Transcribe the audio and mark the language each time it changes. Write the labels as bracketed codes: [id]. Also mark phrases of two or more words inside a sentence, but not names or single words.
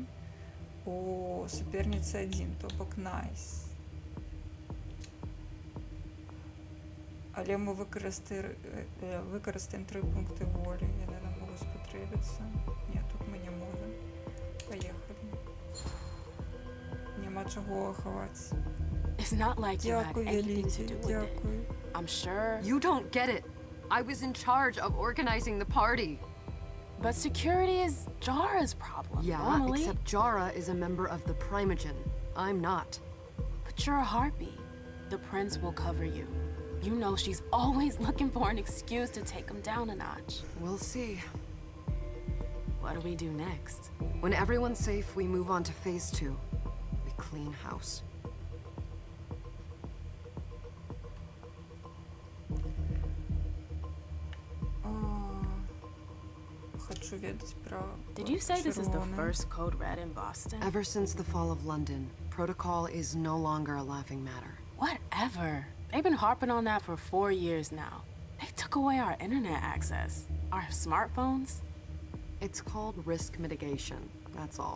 [be] У суперніцы 1, то бок найс. Але мы выкарыстаем 3 пункты волі. Яны нам могуць спатрэбіцца. Не, тут мы не можам. Паехалі. Няма чаго хаваць. [en] It's not like you had [be] Дзякуй [en] anything to [be] вялікі, [en] do with it. [be] дзякуй. [en] I'm sure. You don't get it. I was in charge of organizing the party. But security is Jara's problem. Yeah, normally. except Jara is a member of the Primogen. I'm not. But you're a harpy. The prince will cover you. You know she's always looking for an excuse to take him down a notch. We'll see. What do we do next? When everyone's safe, we move on to phase 2. We clean house. [be] Хочу ведаць пра [en] Did you say this is the [be] чырвоны. [en] first code red in Boston? Ever since the fall of London, protocol is no longer a laughing matter. Whatever. They've been harping on that for 4 years now. They took away our internet access. Our smartphones. It's called risk mitigation, that's all.